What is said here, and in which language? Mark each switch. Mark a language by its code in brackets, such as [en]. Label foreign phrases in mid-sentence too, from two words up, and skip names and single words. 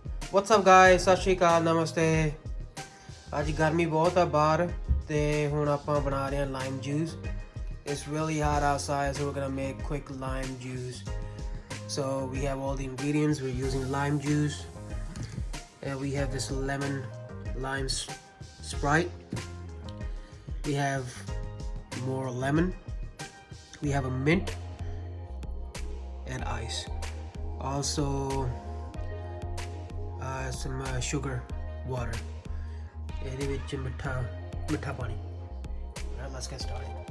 [en] What's up guys, [pa] ਸਤਿ ਸ਼੍ਰੀ ਅਕਾਲ, ਨਮਸਤੇ। ਅੱਜ ਗਰਮੀ ਬਹੁਤ ਆ ਬਾਹਰ ਤੇ ਹੁਣ ਆਪਾਂ ਬਣਾ ਰਹੇ ਹਾਂ [en] lime juice. It's really hot outside, so we're gonna make quick lime juice. So we have all the ingredients. We're using lime juice and we have this lemon lime Sprite. We have more lemon. We have a mint and ice. Also some sugar water. [pa] ਇਹਦੇ ਵਿੱਚ ਮਿੱਠਾ ਪਾਣੀ. [en] Alright, let's get started.